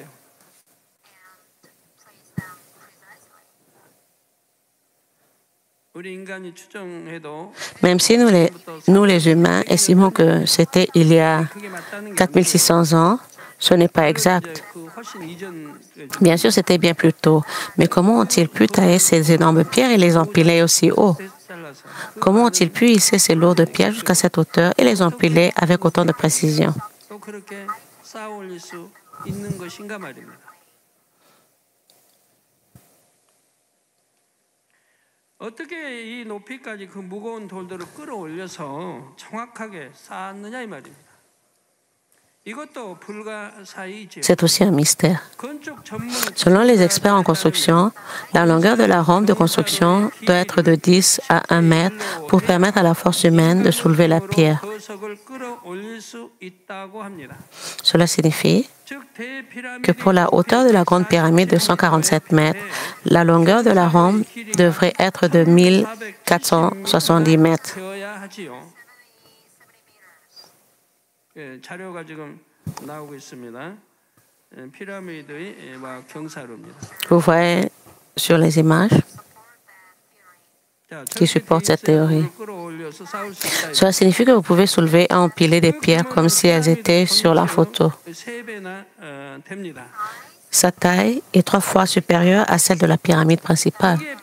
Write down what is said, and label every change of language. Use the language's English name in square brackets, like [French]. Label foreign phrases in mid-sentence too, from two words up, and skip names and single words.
[French] Même si nous les humains estimons que c'était il y a 4600 ans, ce n'est pas exact. Bien sûr, c'était bien plus tôt. Mais comment ont-ils pu tailler ces énormes pierres et les empiler aussi haut? Comment ont-ils pu hisser ces lourdes pierres jusqu'à cette hauteur et les empiler avec autant de précision? [Korean] 어떻게 이 높이까지 그 무거운 돌들을 끌어올려서 정확하게 쌓았느냐 이 말입니다. [French] C'est aussi un mystère. Selon les experts en construction, la longueur de la rampe de construction doit être de 10 à 1 mètre pour permettre à la force humaine de soulever la pierre. Cela signifie que pour la hauteur de la grande pyramide de 147 mètres, la longueur de la rampe devrait être de 1470 mètres. [Korean] 자료가 지금 나오고 있습니다. 피라미드의 경사로입니다. [French] Vous voyez sur les images qui supportent cette théorie. Cela signifie que vous pouvez soulever et empiler des pierres comme si elles étaient sur la photo. Sa taille est 3 fois supérieure à celle de la pyramide principale.